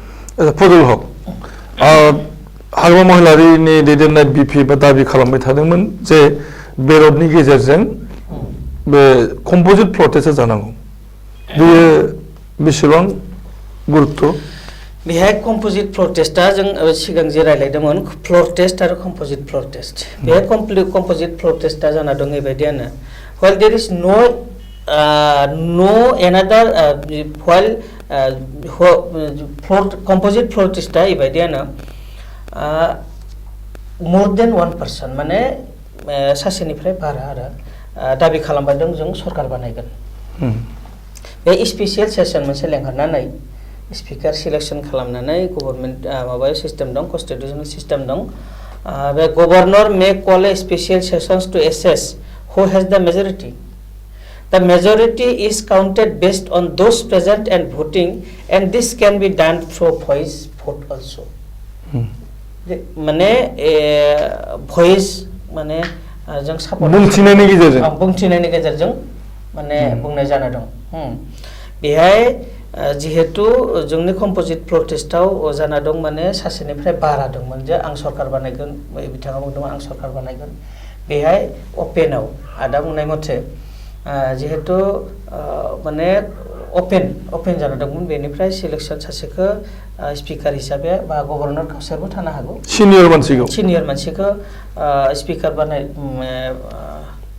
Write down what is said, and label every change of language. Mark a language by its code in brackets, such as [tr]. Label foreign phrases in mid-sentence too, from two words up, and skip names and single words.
[brx] फजल हक हाग्रामा महिलारिनि दैदेननाय बिपि बा दाबि खालामबाय थादोंमोन जे बेरडनि गेजेरजों बे [en] composite protest-a [brx] जानांगौ बेयो बेसेबां गुरुत्व बेहाय [en] composite floor test-a [brx] जों सिगां जे रायलायदोंमोन [en] floor test [brx] आरो [en] composite floor test [brx] बेहाय [en] composite floor test-a [brx] जाना दं बेबायदियानो [en] while there is no another while composite floor testa बेबायदियानो more than one person [brx] माने सासेनिफ्राय बारा आरो दाबि खालामबाय दं जों सरकार बानायगोन बे स्पेसियेल सेसन मोनसे लेंहरनानै स्पिकार सिलेक्शन खालामनानै गभर्नमेन्ट माबा सिस्टेम दं [en] कन्स्टिटिउशनल सिस्टेम दं be governor may call a special sessions to assess who has the majority the majority is counted based on those present and voting and this can be done through voice vote also [brx] माने voice माने जों सापर्ट बुंथिनायनि गेजेरजों माने बुंनाय जाना दं बेहाय जिहेतु जोंनि [en] composite protest-av [brx] जाना दं माने सासेनिफ्राय बारा दंमोन जे आं सरकार बानायगोन बिथाङा बुंदोंमोन आं सरकार बानायगोन बेहाय अपेनाव आदा बुंनाय मथे जिहेतु माने अपेन जाना दंमोन बेनिफ्राय सिलेक्शन सासेखौ स्पिकार हिसाबै बा गभर्नर काउन्सिलबो थानो हागौ सिनियर मानसिखौ स्पिकार बानाय